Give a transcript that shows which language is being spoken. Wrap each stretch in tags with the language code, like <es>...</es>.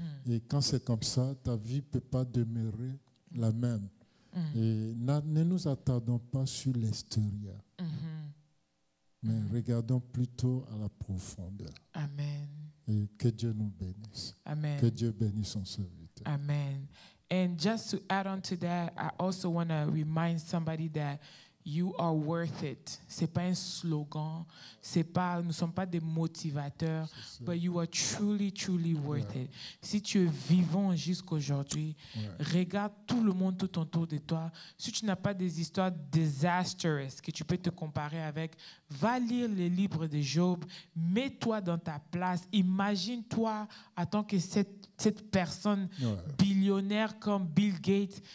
<fr>Et quand c'est comme ça, ta vie ne peut pas demeurer la même. Et ne nous attardons pas sur l'extérieur, mais regardons plutôt à la profondeur. Amen. Et que Dieu nous bénisse. Amen. Que Dieu bénisse son serviteur.</fr> <en>Amen. And just to add on to that, I also want to remind somebody that You are worth it.</en> <fr>C'est pas un slogan. Nous ne sommes pas des motivateurs.</fr> <en>But you are truly, truly worth it.</en> <fr>Si tu es vivant jusqu'aujourd'hui, regarde tout le monde tout autour de toi. Si tu n'as pas des histoires disastrous que tu peux te comparer avec, va lire les livres de Job. Mets-toi dans ta place. Imagine-toi en tant que cette personne billionnaire comme Bill Gates.</fr>